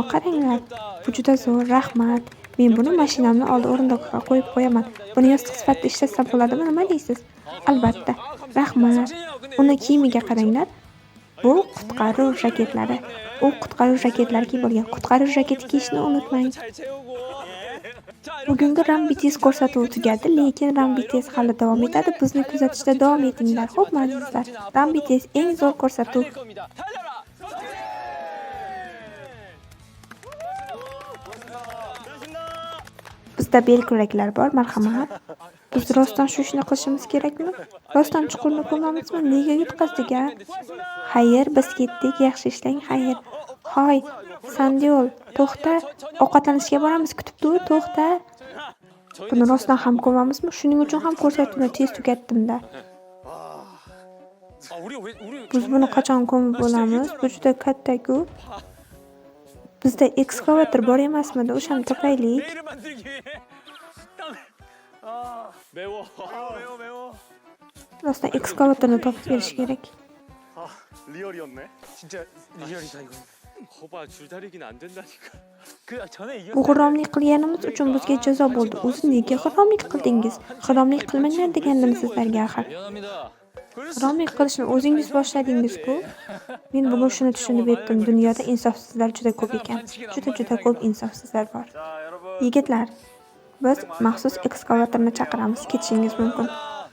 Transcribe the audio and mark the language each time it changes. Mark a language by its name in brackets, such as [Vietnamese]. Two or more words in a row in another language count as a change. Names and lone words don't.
[Uzbek] Qaranglar. Bu juda zo'r, rahmat. Men buni mashinamni oldi o'rindiqqa qo'yib qo'yaman. Buni yostiq sifatida ishlatsam bo'ladimi? Nima deysiz? Albatta. Rahmat. Uni kiyimiga qaranglar. Bu qutqaruv jaketlari. U qutqaruv jaketlari kiyib qutqaruv jaketi kiyishni unutmang. [Korean] 잘 채우고. 자, [Uzbek] Bugungi Rambites ko'rsatuvi tugadi, lekin Rambites hali davom etadi. Bizni kuzatishda davom etinglar, xo'pmi azizlar? Rambites eng zo'r ko'rsatuv. [Korean] 달릴 겁니다. 달려라. [Uzbek] Bizda belkuraklar bor, marhamat. Biz rostdan shu ishni qilishimiz kerakmi? Rostdan chuqurni ko'mamizmi? Nega yutqazdik-a? Xayr, biz ketdik, yaxshi ishlang, xayr. Hoy, Sandiol, to'xta. Ovqatlanishga boramiz, kutib tur, to'xta. Buni rostdan ham ko'mamizmi? Shuning uchun ham ko'rsatuvni tez tugatdim-da. [Korean] 아, 우리 [Uzbek] Biz buni qachon ko'mib bo'lamiz? Bu juda katta-ku. Bizda ekskavator bor emasmidi? O'shani topaylik. [Korean] 내일을 만들기 위해 땀. 아, 매워. 매워. [Uzbek] Rostdan ekskavatorni topib berish kerak. [Korean] 아 리얼이었네. 진짜 리얼이다 이건. 거봐 줄다리기는 안 된다니까. 그 전에 이겼. [Uzbek] Bu g'irromlik qilganimiz uchun bizga jazo bo'ldi. O'zi nega g'irromlik qildingiz? G'irromlik qilmanglar degandim sizlarga axir. [Korean] 미안합니다. [Uzbek] G'irromlik qilishni o'zingiz boshladingiz-ku. Men bugun shuni tushunib yetdim. Dunyoda insofsizlar juda ko'p ekan. Juda ko'p insofsizlar bor. [Korean] 자 여러분. [Uzbek] Yigitlar, biz maxsus ekskavatorni chaqiramiz. Ketishingiz mumkin.